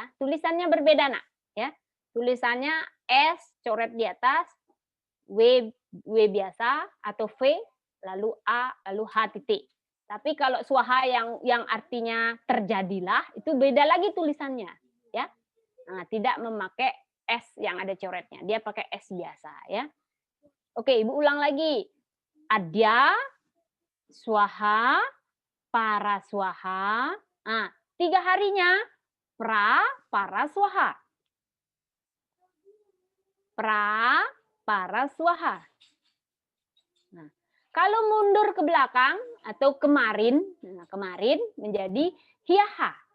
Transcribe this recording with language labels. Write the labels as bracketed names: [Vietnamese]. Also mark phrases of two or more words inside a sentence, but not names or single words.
[Indonesian] Tulisannya berbeda nak, ya. Tulisannya S coret di atas, W biasa atau V, lalu A, lalu H titik. Tapi kalau swaha yang artinya terjadilah itu beda lagi tulisannya, ya. Nah, tidak memakai S yang ada coretnya, dia pakai S biasa, ya. Oke, Ibu ulang lagi. [Sanskrit] Adya, swaha, paraswaha. [Indonesian] Nah, 3 harinya paraswaha. [Sanskrit] Paraswaha. [Indonesian] Nah, kalau mundur ke belakang atau kemarin menjadi hiyaha.